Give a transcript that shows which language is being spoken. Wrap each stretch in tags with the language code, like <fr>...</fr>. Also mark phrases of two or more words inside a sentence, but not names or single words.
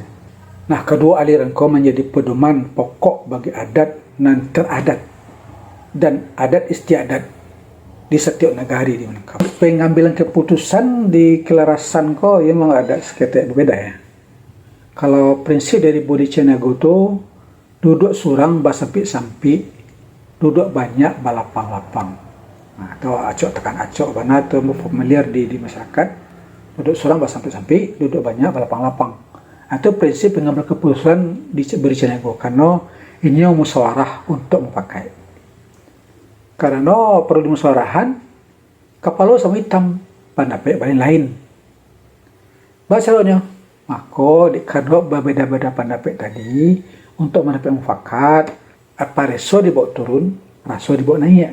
<id>Nah, kedua aliran kau menjadi pedoman pokok bagi adat dan teradat dan adat istiadat di setiap negara di Minangkabau. Pengambilan keputusan di kelarasan kau yang memang ada sekitar berbeda ya. Kalau prinsip dari bodi sinago itu</id> <min>duduk surang basampi-sampi, duduk banyak balapang-lapang.</min> <id>Nah, atau acok tekan acok, mana itu familiar di masyarakat.</id> <min>Duduk surang basampi-sampi, duduk banyak balapang-lapang.</min> <id>Atau prinsip pengambil keputusan di bodi sinago karena ini musyawarah untuk memakai. Karena perlu dimusyawarahkan, kepala sama hitam, pendapat lain. Bahasanya, maka karena berbeda-beda pendapat tadi, untuk mendapat mufakat, apa</id> <min>reso dibawa turun, raso dibawa naik.</min>